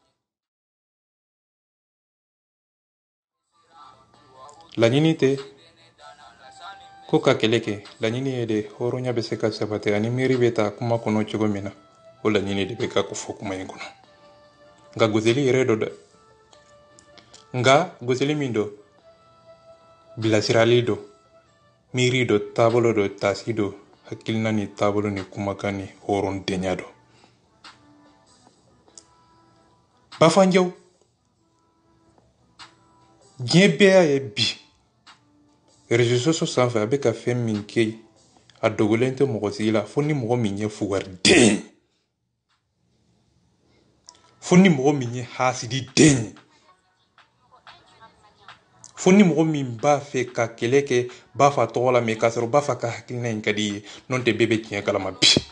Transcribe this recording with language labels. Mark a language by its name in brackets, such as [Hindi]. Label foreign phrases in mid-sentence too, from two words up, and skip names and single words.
[Bambara] laɲini tɛ ko ka kɛlɛ kɛ laɲini ye de hɔrɔnya bɛ se ka sabati ani miiri bɛ taa kuma kɔnɔ cogo min na o laɲini de bɛ ka fɔ kuma in kɔnɔ nka gosili yɛrɛ do dɛ nga gosili min do bilasirali do miiri do taabolo do taasi do hakilina ni taabolo ni kumakan ni hɔrɔndenya do bafanjɛw diɲɛ bɛɛ y'a ye bi [French] réseaux sociaux [Bambara] sanfɛ a bɛ ka fɛn min kɛ a dogolen tɛ mɔgɔ sigi la fo ni mɔgɔ min ye fugariden fo ni mɔgɔ min ye hasididen fo ni mɔgɔ min b'a fɛ ka kɛlɛ kɛ b'a fa tɔgɔ la mɛ k'a sɔrɔ b'a fa ka hakilina in ka di ye n'o tɛ bɛɛ bɛ tiɲɛ kalama bi